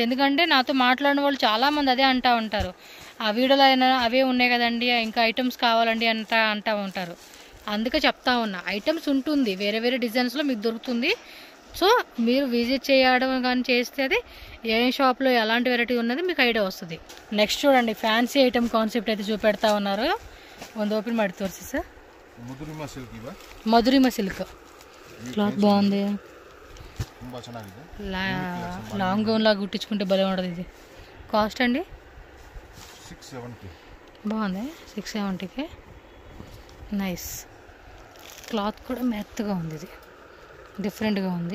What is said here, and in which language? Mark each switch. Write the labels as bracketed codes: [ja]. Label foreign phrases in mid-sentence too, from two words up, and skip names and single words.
[te] ఎందుకంటే నాతో మాట్లాడిన వాళ్ళు చాలామంది అదే అంటూ ఉంటారు, ఆ వీడియోలో అయినా అవే ఉన్నాయి కదండి, ఇంకా ఐటమ్స్ కావాలండి అంటూ ఉంటారు. అందుకే చెప్తా ఉన్నా, ఐటమ్స్ ఉంటుంది వేరే వేరే డిజైన్స్లో మీకు దొరుకుతుంది. సో మీరు విజిట్ చేయడం కానీ చేస్తే అది ఏ షాప్లో ఎలాంటి వెరైటీ ఉన్నది మీకు ఐడియా వస్తుంది. నెక్స్ట్ చూడండి, [en] fancy item concept [te] అయితే చూపెడతా ఉన్నారు. [kn] ಒಂದು ಓಪನ್ ಮಾಡಿ ತೋರಿಸಿ ಸರ್. ಮಧುರಿಮಾ [en] silk cloth [kn] బాగుంది. [en] long gown [te] లాగా కుట్టించుకుంటే భలే ఉంటుంది. ఇది కాస్ట్ అండి 670. బాగుంది, 670కి. నైస్. క్లాత్ కూడా మెత్తగా ఉంది, ఇది డిఫరెంట్గా ఉంది.